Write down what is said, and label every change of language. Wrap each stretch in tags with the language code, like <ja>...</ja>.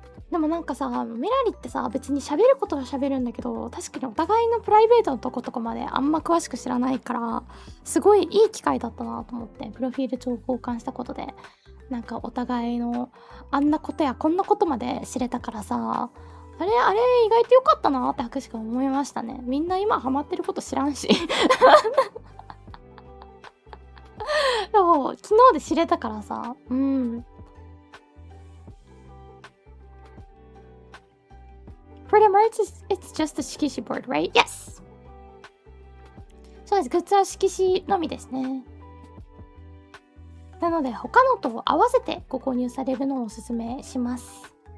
<ja>でもなんかさ、メラリってさ、別に喋ることは喋るんだけど、確かにお互いのプライベートのとことかまであんま詳しく知らないから、すごいいい機会だったなと思って、プロフィール帳を交換したことで、なんかお互いのあんなことやこんなことまで知れたからさ、あれ意外と良かったなって博士が思いましたね。みんな今ハマってること知らんし。でも昨日で知れたからさ、</ja> <en>Pretty much it's just a 色紙 board, right? Yes!</en> <ja>そうです。グッズは色紙のみですね。なので他のと合わせてご購入されるのをおすすめします。</ja>